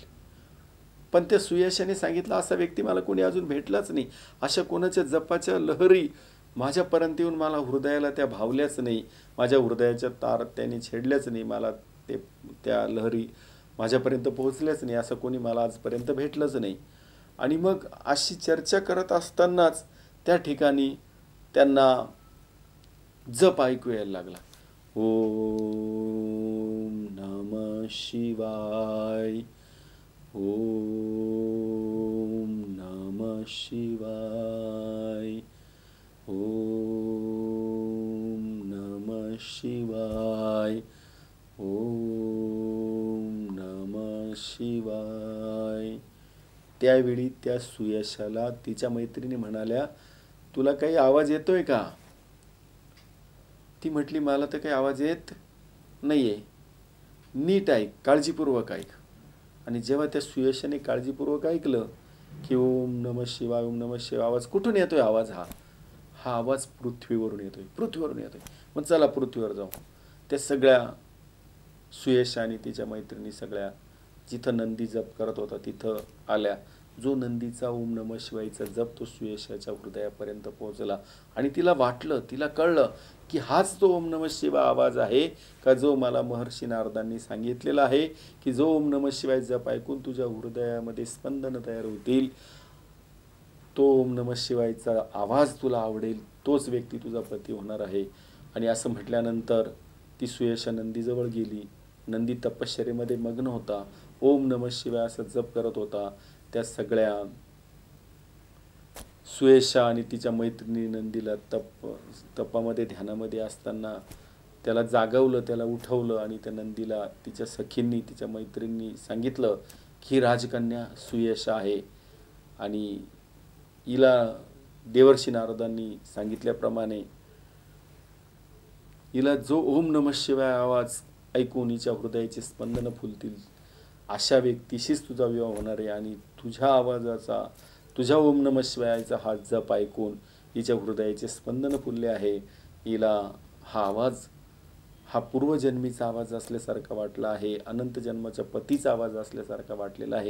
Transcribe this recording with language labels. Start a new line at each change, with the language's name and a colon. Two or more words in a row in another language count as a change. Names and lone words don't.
Marathi: पण त्या सुयशाने सांगितलं असा व्यक्ती मला कोणी अजून भेटलाच नाही, अशा कोणाच्या जपाच्या लहरी माझ्यापर्यंत येऊन मला हृदयाला त्या भावल्याच नाही, माझ्या हृदयाच्या तार त्याने छेडल्याच नाही, मला त्या लहरी माझ्यापर्यंत पोहोचल्याच नाही, असं कोणी मला आजपर्यंत भेटलंच नाही. आणि मग अशी चर्चा करत असतानाच त्या ठिकाणी त्यांना जप ऐकू यायला लागला.
Sanskrit: ओम नमः शिवाय, ओम नमः शिवाय. ओम नमः शिवाय. ओम नमः शिवाय.
Marathi: त्यावेळी त्या सुयशाला तिच्या मैत्रिणी म्हणाल्या, तुला काही आवाज येतोय का? ती म्हटली, मला तर काही आवाज येत नाहीये. नीट ऐक, काळजीपूर्वक ऐक. आणि जेव्हा त्या सुयशाने काळजीपूर्वक ऐकलं की
Sanskrit: ओम नमः शिवाय, ओम नमः शिवाय,
Marathi: आवाज कुठून येतोय? आवाज हा आवाज पृथ्वीवरून येतोय, पृथ्वीवरून येतोय. मग चला पृथ्वीवर जाऊ. त्या सगळ्या सुयशा आणि तिच्या मैत्रिणी सगळ्या जिथं नंदी जप करत होता तिथं आल्या. जो नंदीचा
Sanskrit: ओम नमः शिवायचा
Marathi: जप तो सुयशाच्या हृदयापर्यंत पोहोचला आणि तिला वाटलं, तिला कळलं की हाच तो
Sanskrit: ओम नमः शिवाय
Marathi: आवाज आहे का जो मला महर्षी नारदांनी सांगितलेला आहे की जो
Sanskrit: ओम नमः शिवाय
Marathi: जप ऐकून तुझ्या हृदयामध्ये स्पंदन तयार होतील, तो
Sanskrit: ओम नमः शिवायचा
Marathi: आवाज तुला आवडेल, तोच व्यक्ती तुझा पती होणार आहे. आणि असं म्हटल्यानंतर ती सुयशा नंदीजवळ गेली. नंदी तपश्चर्येमध्ये मग्न होता,
Sanskrit: ओम नमः शिवाय
Marathi: असं जप करत होता. त्या सगळ्या सुयशा आणि तिच्या मैत्रिणी नंदीला तपामध्ये ध्यानामध्ये असताना त्याला जागवलं, त्याला उठवलं आणि त्या नंदीला तिच्या सखींनी, तिच्या मैत्रिणींनी सांगितलं की राजकन्या सुयशा आहे आणि हिला देवर्षी नारदांनी सांगितल्याप्रमाणे हिला जो
Sanskrit: ओम नमः शिवाय
Marathi: आवाज ऐकून हिच्या हृदयाचे स्पंदन फुलतील अशा व्यक्तीशीच तुझा विवाह होणार आहे. आणि तुझ्या आवाजाचा, तुझ्या
Sanskrit: ओम नमः शिवायचा
Marathi: हा जप ऐकून हिच्या हृदयाचे स्पंदन फुलले आहे. हिला हा आवाज हा पूर्वजन्मीचा आवाज असल्यासारखा वाटला आहे, अनंत जन्माच्या पतीचा आवाज असल्यासारखा वाटलेला आहे.